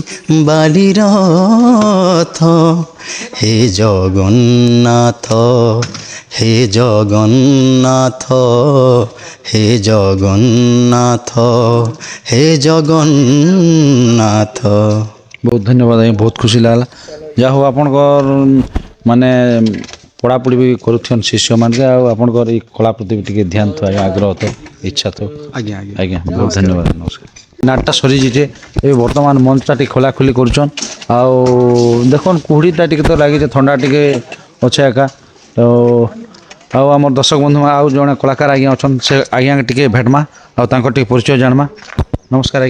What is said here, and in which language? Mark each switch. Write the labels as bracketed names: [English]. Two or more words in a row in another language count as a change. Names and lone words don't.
[Odia] বালিরথ হে জগন্নাথ হে জগন্নাথ হে জগন্নাথ হে জগন্নাথ ବହୁତ ଧନ୍ୟବାଦ ଆଜ୍ଞା ବହୁତ ଖୁସି ଲାଗଲା ଯାହା ହଉ ଆପଣଙ୍କର ମାନେ ପଢ଼ାପଢ଼ି ବି କରୁଛନ୍ ଶିଷ୍ୟମାନକେ ଆଉ ଆପଣଙ୍କର ଏଇ କଳା ପ୍ରତି ବି ଟିକେ ଧ୍ୟାନ ଥିବ ଆଜ୍ଞା ଆଗ୍ରହ ଥିବ ଇଚ୍ଛା ଥିବ ଆଜ୍ଞା ଆଜ୍ଞା ଆଜ୍ଞା ବହୁତ ଧନ୍ୟବାଦ ନମସ୍କାର ନାଟଟା ସରିଯିଛେ ଏବେ ବର୍ତ୍ତମାନ ମଞ୍ଚଟା ଟିକେ ଖୋଲାଖୋଲି କରୁଛନ୍ ଆଉ ଦେଖୁନ୍ କୁହୁଡ଼ିଟା ଟିକେ ତ ଲାଗିଛେ ଥଣ୍ଡା ଟିକେ ଅଛେ ଏକା ତ ଆଉ ଆମର ଦର୍ଶକ ବନ୍ଧୁ ଆଉ ଜଣେ କଳାକାର ଆଜ୍ଞା ଅଛନ୍ ସେ ଆଜ୍ଞା ଟିକେ ଭେଟମା ଆଉ ତାଙ୍କର ଟିକେ ପରିଚୟ ଜାଣମା ନମସ୍କାର ଆଜ୍ଞା